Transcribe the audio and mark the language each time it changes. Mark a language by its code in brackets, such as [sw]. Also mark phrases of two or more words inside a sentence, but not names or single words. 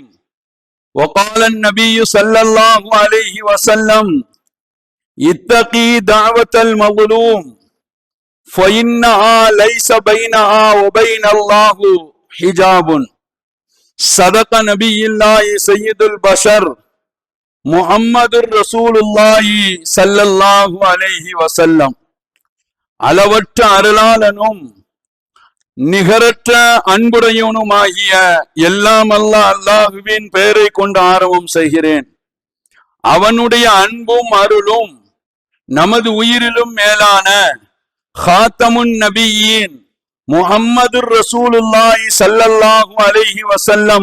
[ar] وقال النبي صلى الله عليه وسلم اتقي دعوة المظلوم فإنها ليس بينها وبين الله حجاب. صدق نبي الله سيد البشر محمد رسول الله صلى الله عليه وسلم. [ta] அளவற்ற அருளாளனும் நிகரற்ற அன்புடையவனுமாகிய எல்லாம் அல்லாஹுவின் பெயரை கொண்டு ஆரம்பம் செய்கிறேன். அவனுடைய அன்பும் அருளும் நமது உயிரிலும் மேலான ஹாத்தமுன் நபியின் முஹம்மது [ar] رسول الله صلى الله عليه وسلم